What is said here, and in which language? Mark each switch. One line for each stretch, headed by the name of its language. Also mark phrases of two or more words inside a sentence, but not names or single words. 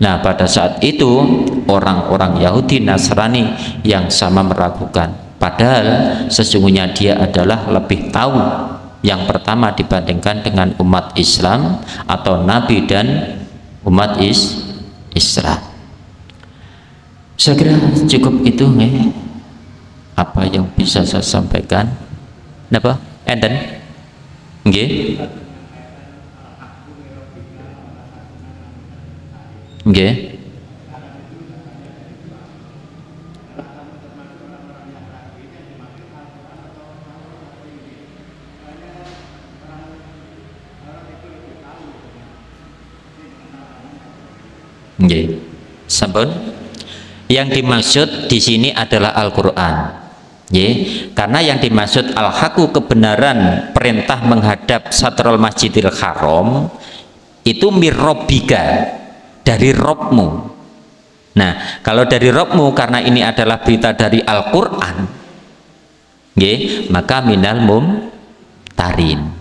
Indonesian: Nah, pada saat itu orang-orang Yahudi Nasrani yang sama meragukan, padahal sesungguhnya dia adalah lebih tahu yang pertama dibandingkan dengan umat Islam atau Nabi dan umat Islam. Saya kira cukup itu apa yang bisa saya sampaikan.
Javanese: Napa? Enten? Nggih. Nggih. Nggih. Sampun.
Indonesian: Yang dimaksud di sini adalah Al-Qur'an. Karena yang dimaksud al-haqqu kebenaran perintah menghadap Satrul Masjidil Haram itu mirrobbika, dari Robmu. Nah, kalau dari Robmu karena ini adalah berita dari Al-Qur'an, maka
Arabic: من الممترين.